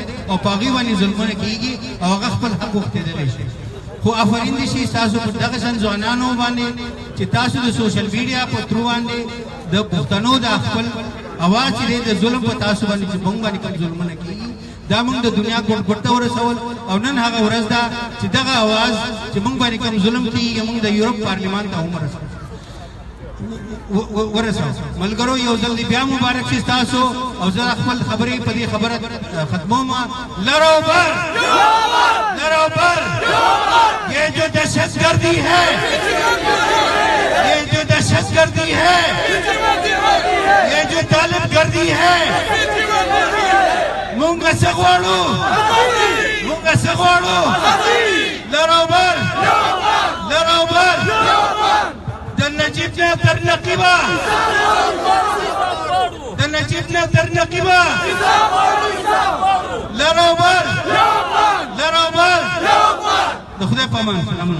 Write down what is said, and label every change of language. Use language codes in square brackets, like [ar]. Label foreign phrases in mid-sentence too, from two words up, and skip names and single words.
[ps] او په هغې باندې ظلمونه کېږي او هغه خپل حق غوښتېدلی شي خو آفرین دي شي ستاسو په دغه شان ځوانانو باندې چې تاسو د [en] social media [ps] په تھرو باندې د پښتنو د خپل اواز چې دی د ظلم په تاسو باندې چې مونږ باندې کوم ظلمونه کېږي دا مونږ د دنیا ګوټ ته ورسول او نن هغه ورځ ده چې دغه اواز چې مونږ باندې کوم ظلم کېږي مونږ د یورپ پارلمان ته هم ورسو ملګرو یو ځل بیا مبارک شي تاسو او زه خپل خبرې په دې خبره ختموم لرو بر [ur] یہ جو دہشت گردی ہے یہ جو طالب گردی ہے [ps] مونږ څه غواړو لرو بر د نجیب نه تر نقیبه لرو بر د خدای په امان سلامونه